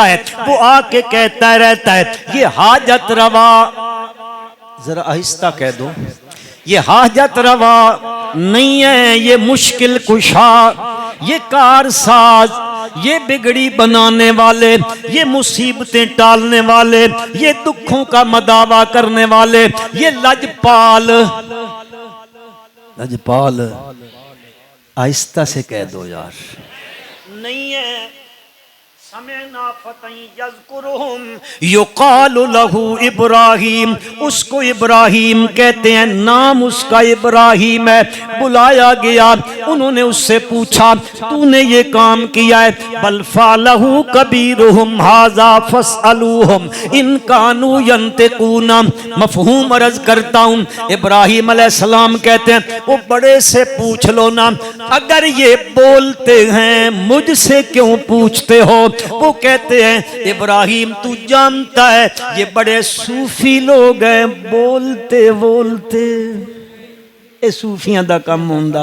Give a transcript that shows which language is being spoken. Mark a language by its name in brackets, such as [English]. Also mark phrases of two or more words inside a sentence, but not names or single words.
[Hindi] है, वो आके कहता रहता है ये हाजत रवा, जरा आहिस्ता कह दो, ये हाजत रवा नहीं है, ये मुश्किल कुशा, ये कारसाज, ये बिगड़ी बनाने वाले, ये मुसीबतें टालने वाले, ये दुखों का मदावा करने वाले, ये लजपाल, लजपाल आहिस्ता से कह दो यार, नहीं है। [Arabic] سمعنا فتى يذكرهم يقال له إبراهيم, [Hindi] उसको इब्राहीम कहते हैं, नाम उसका इब्राहीम है। बुलाया गया, उन्होंने उससे पूछा तूने ये काम किया है? [Arabic] بل فعله كبيرهم هذا فاسألوهم إن كانوا ينطقون. [Hindi] मफ़हूम अर्ज़ करता हूँ, इब्राहीम अलैहिस्सलाम कहते हैं वो बड़े से पूछ लो ना, अगर ये बोलते हैं मुझसे क्यों पूछते हो? वो कहते हैं इब्राहिम तू जानता है ये बड़े सूफी लोग हैं, बोलते बोलते [Punjabi] ਇਹ ਸੂਫੀਆਂ ਦਾ ਕੰਮ ਹੁੰਦਾ।